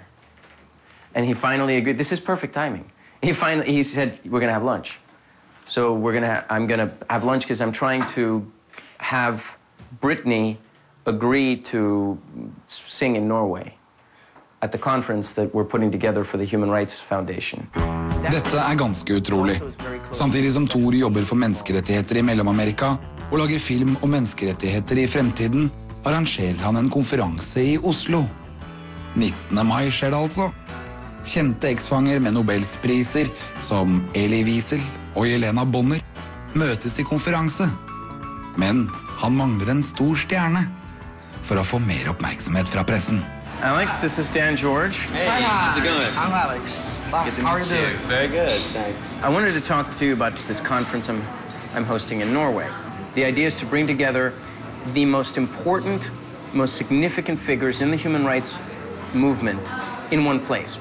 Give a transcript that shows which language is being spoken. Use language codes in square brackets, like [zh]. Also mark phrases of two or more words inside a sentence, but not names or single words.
[en] And he finally agreed. This is perfect timing. He said, we're going to have lunch. So I'm going to have lunch because I'm trying to have Britney agree to sing in Norway at the conference that we're putting together for the Human Rights Foundation. [no] Dette ganske utrolig. Samtidig som Thor jobber for menneskerettigheter i Mellom-Amerika og lager film om menneskerettigheter i fremtiden, arrangerer han en konferanse i Oslo. 19. mai skjer det altså. Kjente eksfanger med Nobelspriser som Elie Wiesel og Jelena Bonner møtes til konferanse. Men han mangler en stor stjerne for å få mer oppmerksomhet fra pressen. [en] Alex, this is Dan George. Hey, how's it going? I'm Alex. Good to meet you. Very good, thanks. I wanted to talk to you about this conference I'm hosting in Norway. The idea is to bring together the most important, most significant figures in the human rights movement in one place.